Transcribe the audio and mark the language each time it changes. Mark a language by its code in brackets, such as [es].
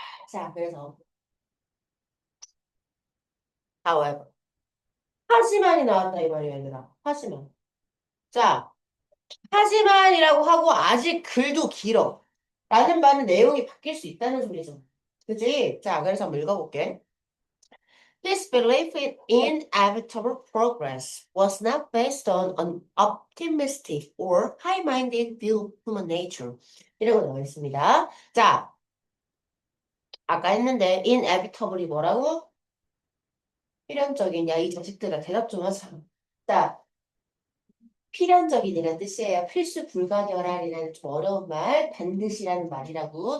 [ko] 자, 그래서 however. 하지만이 나왔다 이 말이야, 얘들아. 하지만. 자, 하지만이라고 하고 아직 글도 길어. 라는 말은 내용이 바뀔 수 있다는 소리죠. 그지? 자, 그래서 한번 읽어볼게. [en] His belief in inevitable progress was not based on an optimistic or high-minded view of human nature. [ko] 이라고 나와 있습니다. 자, 아까 했는데 inevitable이 뭐라고? 필연적이냐? 이 자식들아 대답 좀 하자. 자, 필연적인이라는 뜻이에요. 필수 불가결한이라는 좀 어려운 말, 반드시라는 말이라고.